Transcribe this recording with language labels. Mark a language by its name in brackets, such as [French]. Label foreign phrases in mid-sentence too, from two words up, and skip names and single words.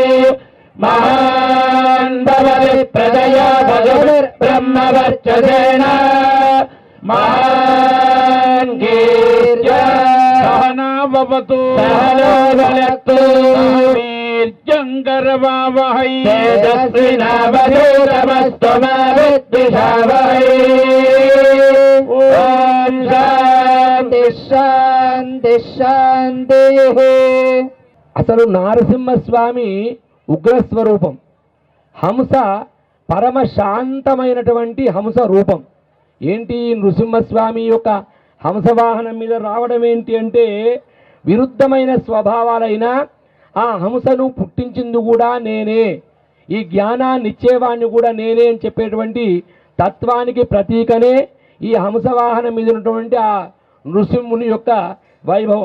[Sanskrit] महान् भवति प्रजया भजभिर्ब्रह्मवर्चसेन महान् कीर्त्या सहना भवतु सहनो भुनक्तु वीर्यङ्करवावहै तेजस्विनावधूतमस्तु मा विद्विषावहै ॐ शान्ति శాంతి శాంతి. [Telugu] అసలు నారసింహస్వామి ఉగ్రస్వరూపం, హంస పరమ శాంతమైనటువంటి హంస రూపం. ఏంటి నృసింహస్వామి యొక్క హంసవాహనం మీద రావడం ఏంటి అంటే, విరుద్ధమైన స్వభావాలైన ఆ హంసను పుట్టించింది కూడా నేనే, ఈ జ్ఞానాన్ని ఇచ్చేవాడిని కూడా నేనే అని చెప్పేటువంటి తత్వానికి ప్రతీకనే ఈ హంసవాహనం మీద ఉన్నటువంటి ఆ నృసింహుని యొక్క వైభవం.